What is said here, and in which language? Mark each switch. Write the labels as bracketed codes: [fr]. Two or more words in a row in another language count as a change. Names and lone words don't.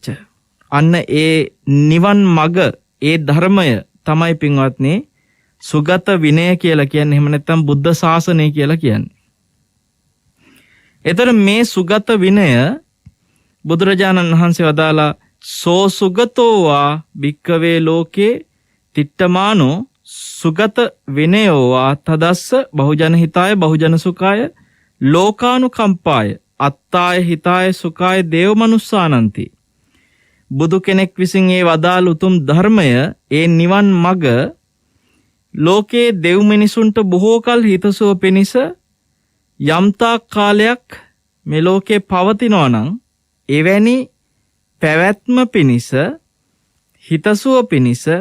[si] අන්න ඒ නිවන් මග ඒ ධර්මය තමයි පින්වත්නි සුගත විනය කියලා කියන්නේ. එහෙම නැත්නම් බුද්ධ ශාසනය කියලා කියන්නේ. එතන මේ සුගත විනය බුදුරජාණන් වහන්සේ වදාලා [pi] සෝ සුගතෝ වා භික්කවේ ලෝකේ තිට්ඨමානෝ සුගත විනයෝ වා තදස්ස බහුජන හිතාය බහුජන සුඛාය ලෝකානුකම්පාය අත්තාය හිතාය සුඛාය දේව මනුස්සානಂತಿ. [si] බුදු කෙනෙක් විසින් ඒ වදාළ උතුම් ධර්මය ඒ නිවන් මග ලෝකේ දෙව් මිනිසුන්ට බොහෝ කල හිතසුව පිණිස යම්තාක් කාලයක් මේ ලෝකේ පවතිනවා නම් එවැනි පැවැත්ම පිණිස හිතසුව පිණිස